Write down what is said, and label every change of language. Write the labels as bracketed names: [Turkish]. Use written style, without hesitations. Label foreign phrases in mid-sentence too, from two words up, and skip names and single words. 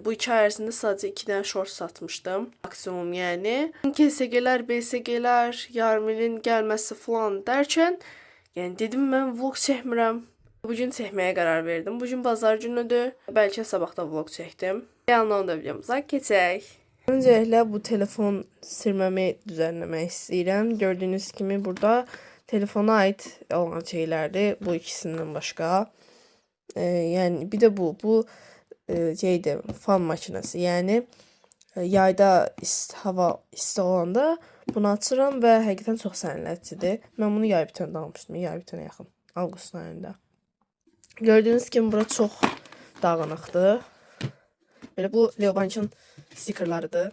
[Azerbaijani] Bu 2 ay ərzində sadəcə 2 dənə short satmışdım. Maksimum yəni. KSG-lər, BSG-lər, Yarmilin gəlməsi falan dərkən, yəni dedim mən vlog çəkmirəm. Bugün çəkməyə qərar verdim. Bugün bazar günüdür. Bəlkə sabah da vlog çəkdim. Gəlin onda videomuza keçək. [Turkish] Öncelikle bu telefon silmemi düzenlemek istəyirəm. Gördüğünüz kimi burada telefona ait olan şeylerdi. Bu ikisinden başka. Yani bir de bu şeydi, fan makinesi. [Azerbaijani] Yani yayda hava isti olanda bunu açıram və həqiqətən çox sərinləticidir. Mən bunu yay bitəndə almışdım. Yay bitənə yaxın. Avqustun ayında. Gördüğünüz kimi bura çox dağınıqdır. Böyle bu Leobanç'ın stikerlarıdır.